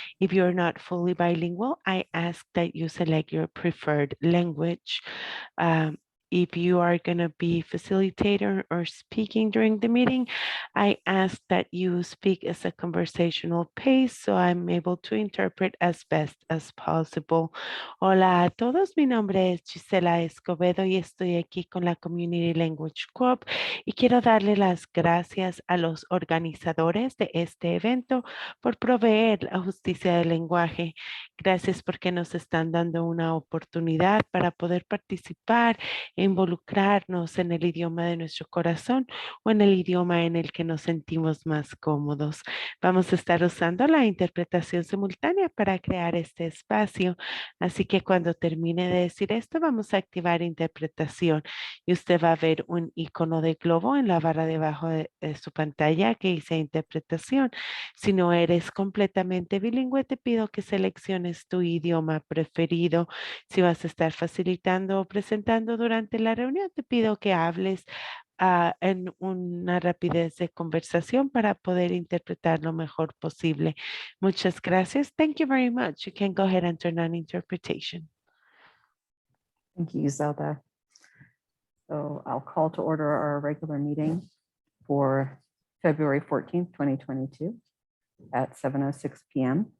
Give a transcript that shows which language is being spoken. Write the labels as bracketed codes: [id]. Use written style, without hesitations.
[en] If you're not fully bilingual, I ask that you select your preferred language. If you are going to be facilitator or speaking during the meeting, I ask that you speak as a conversational pace so I'm able to interpret as best as possible. [es] Hola a todos, mi nombre es Gisela Escobedo y estoy aquí con la Community Language Co-op y quiero darle las gracias a los organizadores de este evento por proveer la justicia del lenguaje. Gracias porque nos están dando una oportunidad para poder participar e involucrarnos en el idioma de nuestro corazón o en el idioma en el que nos sentimos más cómodos. Vamos a estar usando la interpretación simultánea para crear este espacio. Así que cuando termine de decir esto, vamos a activar interpretación y usted va a ver un icono de globo en la barra debajo de su pantalla que dice interpretación. Si no eres completamente bilingüe, te pido que selecciones tu idioma preferido. Si vas a estar facilitando o presentando durante la reunión, te pido que hables en una rapidez de conversación para poder interpretar lo mejor posible. Muchas gracias. [en] Thank you very much. You can go ahead and turn on interpretation. Thank you, Zelda. So I'll call to order our regular meeting for February 14th, 2022 at 7:06 PM.